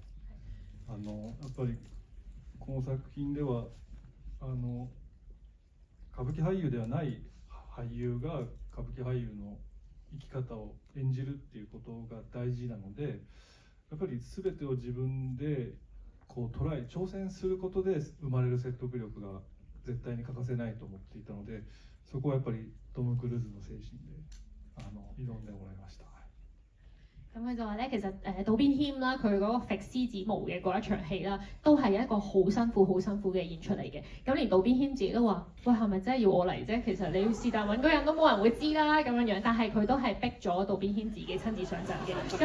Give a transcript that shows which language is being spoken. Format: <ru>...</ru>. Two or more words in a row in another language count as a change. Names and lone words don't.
<ja>やっぱりこの作品では歌舞伎俳優ではない俳優が歌舞伎俳優の生き方を演じるっていうことが大事なので、やっぱり全てを自分でこう挑戦することで生まれる説得力が絶対に欠かせないと思っていたので、そこはやっぱりトム・クルーズの精神で挑んでもらいました。</ja> <yue>咁佢就話咧，其實渡邊謙啦，佢嗰個揈獅子毛嘅嗰一場戲啦，都係一個好辛苦嘅演出嚟嘅。咁連渡邊謙自己都話：喂，係咪真係要我嚟啫？其實你是但揾個人都冇人會知啦咁樣樣。但係佢都係逼咗渡邊謙自己親自上陣嘅。</yue>